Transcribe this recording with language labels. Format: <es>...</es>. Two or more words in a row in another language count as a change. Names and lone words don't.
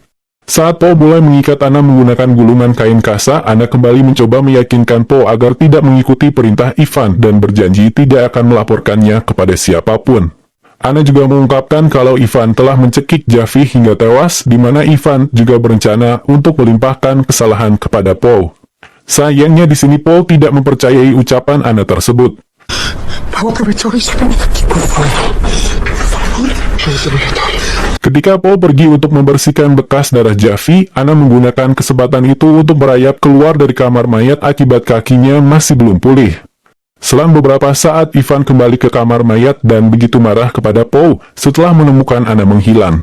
<id>Saat Paul mulai mengikat Anna menggunakan gulungan kain kasa, Anna kembali mencoba meyakinkan Paul agar tidak mengikuti perintah Ivan dan berjanji tidak akan melaporkannya kepada siapapun. Anna juga mengungkapkan kalau Ivan telah mencekik Javi hingga tewas, di mana Ivan juga berencana untuk melimpahkan kesalahan kepada Paul. Sayangnya di sini Paul tidak mempercayai ucapan Anna tersebut.</id> <es>Pago, aprovecha y sácame de aquí, por favor. Por favor. Yo te voy a dar.</es> <id>Ketika Paul pergi untuk membersihkan bekas darah Javi, Anna menggunakan kesempatan itu untuk merayap keluar dari kamar mayat akibat kakinya masih belum pulih. Selang beberapa saat, Ivan kembali ke kamar mayat dan begitu marah kepada Paul setelah menemukan Anna menghilang.</id>